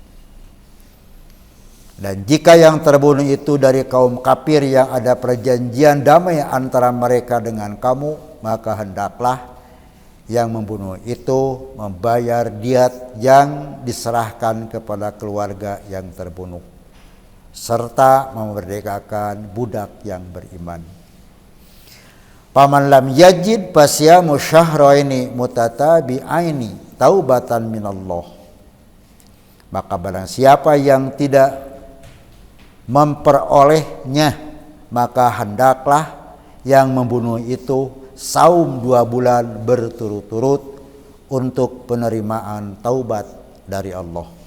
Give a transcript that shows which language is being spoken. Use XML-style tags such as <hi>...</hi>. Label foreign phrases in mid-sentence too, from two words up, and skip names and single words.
<id>Dan jika yang terbunuh itu dari kaum kafir yang ada perjanjian damai antara mereka dengan kamu, maka hendaklah yang membunuh itu membayar diat yang diserahkan kepada keluarga yang terbunuh, serta memerdekakan budak yang beriman.</id> <ar>فمن لم يجد فصيام شهرين متتابعين توبة من الله.</ar> <id>Maka barang siapa yang tidak memperolehnya, maka hendaklah yang membunuh itu saum 2 bulan berturut-turut untuk penerimaan taubat dari Allah.</id>